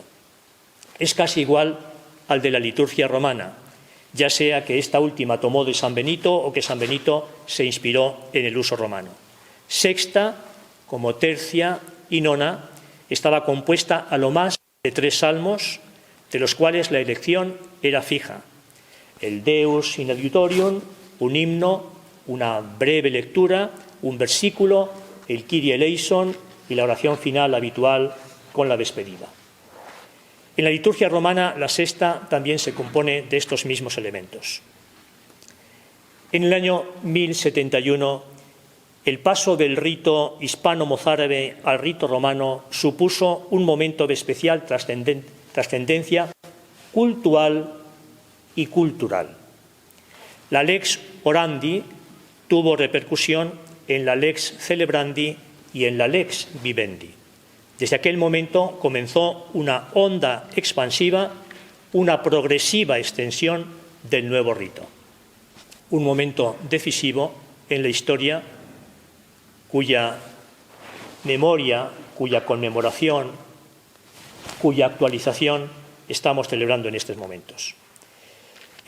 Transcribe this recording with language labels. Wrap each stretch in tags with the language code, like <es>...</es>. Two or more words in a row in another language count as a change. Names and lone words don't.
<es>Es casi igual al de la liturgia romana, ya sea que esta última tomó de San Benito o que San Benito se inspiró en el uso romano. Sexta, como tercia y nona, estaba compuesta a lo más de 3 salmos, de los cuales la elección era fija.</es> <la>El Deus in adiutorium,</la> <es>un himno, una breve lectura, un versículo, el</es> <el>Κύριε ἐλέησον</el> <es>y la oración final habitual con la despedida. En la liturgia romana, la sexta también se compone de estos mismos elementos. En el año 1071, el paso del rito hispano-mozárabe al rito romano supuso un momento de especial trascendencia cultural y cultural. La</es> <la>lex orandi</la> <es>tuvo repercusión en la</es> <la>lex celebrandi</la> <es>y en la</es> <la>lex vivendi.</la> <es>Desde aquel momento comenzó una onda expansiva, una progresiva extensión del nuevo rito. Un momento decisivo en la historia cuya memoria, cuya conmemoración, cuya actualización estamos celebrando en estos momentos.</es>